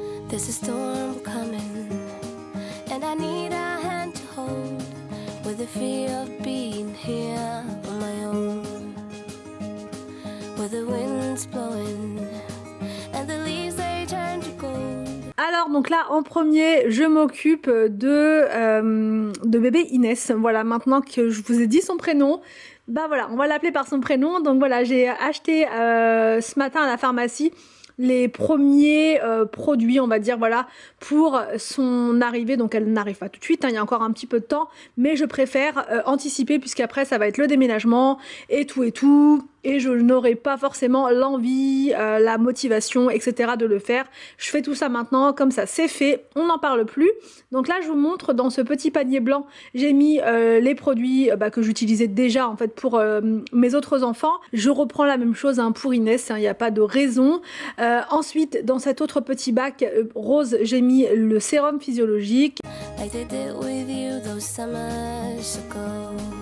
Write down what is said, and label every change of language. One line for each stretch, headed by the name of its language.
English: There's a storm coming, and I need a hand to hold, with the fear of being here on my own, with the wind's blowing, and the leaves they turn to gold.
French: Alors donc là en premier je m'occupe de bébé Inès. Voilà, maintenant que je vous ai dit son prénom, bah voilà, on va l'appeler par son prénom. Donc voilà, j'ai acheté ce matin à la pharmacie les premiers produits, on va dire, voilà, pour son arrivée. Donc elle n'arrive pas tout de suite, hein, il y a encore un petit peu de temps, mais je préfère anticiper, puisqu'après ça va être le déménagement et tout, et je n'aurai pas forcément l'envie, la motivation, etc. de le faire. Je fais tout ça maintenant, comme ça c'est fait, on n'en parle plus. Donc là je vous montre, dans ce petit panier blanc, j'ai mis les produits que j'utilisais déjà en fait pour mes autres enfants. Je reprends la même chose, hein, pour Inès, il n'y a pas de raison. Ensuite, dans cet autre petit bac rose, j'ai mis le sérum physiologique.
English: Like they did with you those summers ago.